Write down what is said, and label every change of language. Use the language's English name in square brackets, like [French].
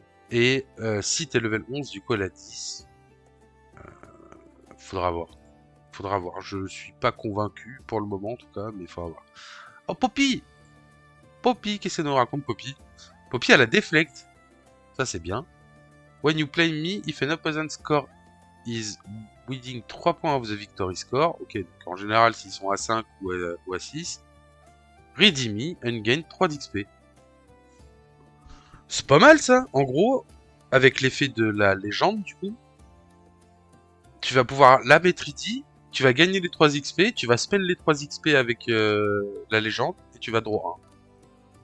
[French] Et si t'es level 11, du coup, elle a 10. Faudra voir. Faudra voir. Je suis pas convaincu pour le moment, en tout cas, mais il faudra voir. Oh, Poppy! Poppy, qu'est-ce qu'elle nous raconte, Poppy? Poppy, elle a Deflect. Ça, c'est bien. [English] When you play me, if an opponent score is within 3 points of the victory score. [French] Ok, donc en général, s'ils sont à 5 ou à 6. [English] Redeem me and gain 3 [French] d'XP. C'est pas mal, ça. En gros, avec l'effet de la légende, du coup, tu vas pouvoir la mettre ready, tu vas gagner les 3 XP, tu vas spell les 3 XP avec la légende, et tu vas draw 1.